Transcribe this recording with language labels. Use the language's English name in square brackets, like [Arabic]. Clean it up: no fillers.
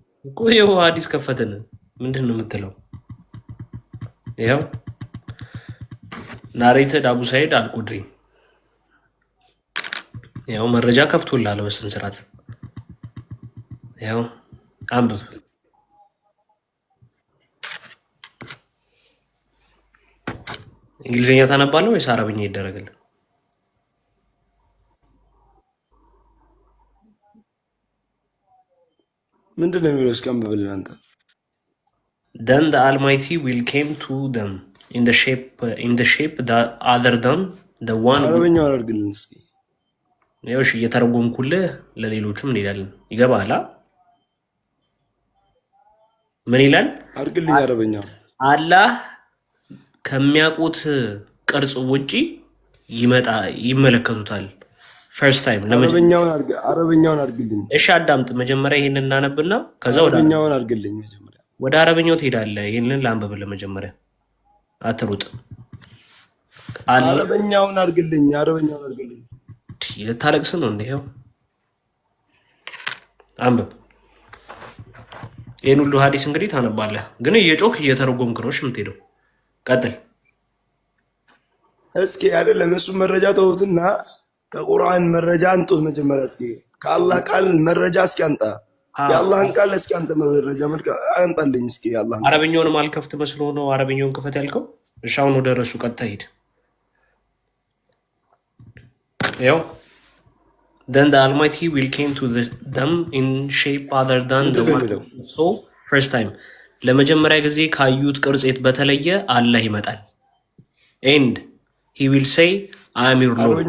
[Amharic] እኮ ይኸው ሐዲስ ከፈትን። ምንድን ነው የምትለው? ይኸው ናሬትድ አቡ ሰዒድ አልቁድሪ ያው መረጃ ከፍቶልሃል በስንት ስርዓት። ያው አንብብ። እንግሊዝኛ ታነባለህ ወይስ አረብኛ ይደረግልህ? ምንድን ነው የሚለው? እስኪ አንብብልን አንተ። [English] Then the Almighty will came to them in the shape that other than the one. [Amharic] አረብኛውን አድርግልን እስኪ። ያው እሺ እየተረጎምኩልህ ለሌሎቹም እንሄዳለን። ይገባሃል? ምን ይላል? አድርግልኝ አረበኛው። አላህ ከሚያውቁት ቅርጽ ውጪ ይመለከቱታል። ፈርስት ታይም አረበኛውን አድርግልኝ። እሺ አዳምጥ። መጀመሪያ ይሄንን እናነብና ከዛ ወደ አረበኛውን አድርግልኝ። መጀመሪያ ወደ አረበኛው ትሄዳለህ። ይሄንን ላንብብልህ መጀመሪያ፣ አትሩጥ። አረበኛውን አድርግልኝ። አረበኛውን አድርግልኝ። ልታለቅስ ነው እንዴ? ይኸው አንብብ። ይህን ሁሉ ሀዲስ እንግዲህ ታነባለህ፣ ግን እየጮክ እየተረጎምክ ነው የምትሄደው። ቀጥል እስኪ። አይደለም እሱ መረጃ ተውትና ከቁርአን መረጃ አንጡት መጀመሪያ። እስኪ ከአላህ ቃል መረጃ እስኪ አንጣ። የአላህን ቃል እስኪ አንተ መረጃ መልክ አንጣልኝ እስኪ። የአላህን አረበኛውንም አልከፍት መስሎ ነው አረበኛውን ክፈት ያልከው። እሺ አሁን ወደ ረሱ ቀጥታ ሂድ። ያው [English] then the Almighty will came to them in shape other than the one so first time [Amharic] ለመጀመሪያ ጊዜ ካዩት ቅርጽ በተለየ አላህ ይመጣል። [English] and he will say I am your Lord።